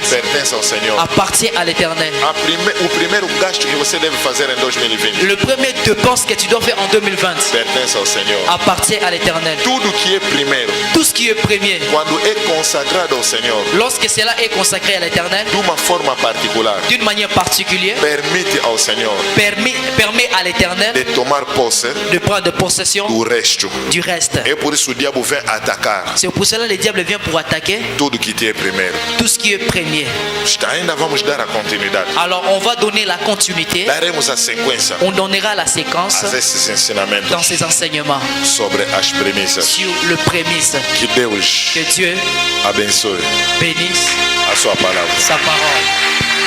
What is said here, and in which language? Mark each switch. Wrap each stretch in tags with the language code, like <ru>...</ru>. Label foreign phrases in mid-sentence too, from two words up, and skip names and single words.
<pt>pertence ao Senhor.</pt> <fr>appartient à l'éternel.</fr> <pt>O primeiro gasto que você deve fazer em 2020</pt> <fr>Le premier dépense que tu dois faire en 2020</fr> <pt>pertence ao Senhor.</pt> <fr>appartient à l'éternel.</fr> <pt>Tudo que é primeiro,</pt> <fr>Tout ce qui est premier,</fr> <pt>quando é consagrado ao Senhor,</pt> <fr>lorsque cela est consacré à l'éternel,</fr> <pt>de uma forma particular,</pt> <fr>d'une manière particulière,</fr> <pt>permite ao Senhor</pt> <fr>permet à l'éternel</fr> <pt>de tomar posse</pt> <fr>de prendre possession</fr> <pt>do resto.</pt> <fr>du reste.</fr> <pt>É por isso o diabo vem atacar</pt> <fr>C'est pour cela que le diable vient pour attaquer</fr> <pt>tudo que te é primeiro.</pt> <fr>tout ce qui est premier.</fr> <pt>Ainda vamos dar a continuidade.</pt> <fr>Alors on va donner la continuité,</fr> <pt>Daremos a sequência</pt> <fr>on donnera la séquence</fr> <pt>a esses ensinamentos</pt> <fr>dans ces enseignements</fr> <pt>sobre as premissas.</pt> <fr>sur le prémisse.</fr> <pt>Que Deus</pt> <fr>Que Dieu</fr> <pt>abençoe</pt> <fr>bénisse</fr> <pt>a sua palavra.</pt> <fr>sa parole.</fr>